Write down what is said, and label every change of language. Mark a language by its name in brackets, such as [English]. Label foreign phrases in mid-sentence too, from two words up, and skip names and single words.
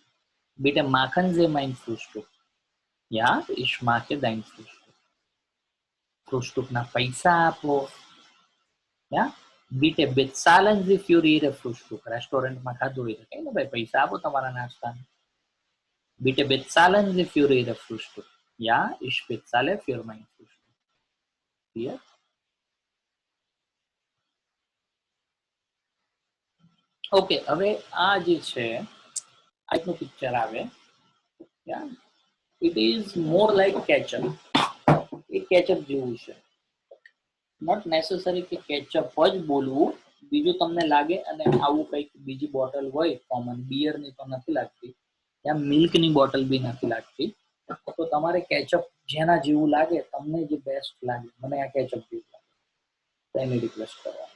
[German] Bitte machen Sie mein Frühstück, ja ich mache dein Frühstück, [Gujarati] ફ્રુસ્ટુકના પૈસા આપો. [German] ja bitte bezahlen Sie für Ihre Frühstück, [Gujarati] રેસ્ટોરન્ટમાં ખાધું હોય તો કઈ ને ભાઈ પૈસા આપો તમારા નાસ્તાને. [German] બીટે bezahlen Sie für Ihre Frühstück, ja ich bezahle für mein Frühstück. [Gujarati] ક્લિયર? ઓકે, હવે આ જે છે આ એકનું પિક્ચર આવે, [English] it is more like ketchup. [Gujarati] એ કેચઅપ જેવું છે, [English] not necessary [Gujarati] કે કેચઅપ જ બોલવું, બીજું તમને લાગે અને આવું કંઈક બીજી બોટલ હોય કોમન, બિયરની તો નથી લાગતી, ત્યાં મિલ્કની બોટલ બી નથી લાગતી, તો તમારે કેચઅપ જેના જેવું લાગે, તમને જે બેસ્ટ લાગે, મને આ કેચઅપ જેવું લાગે તો એની રિક્વેસ્ટ કરવાની.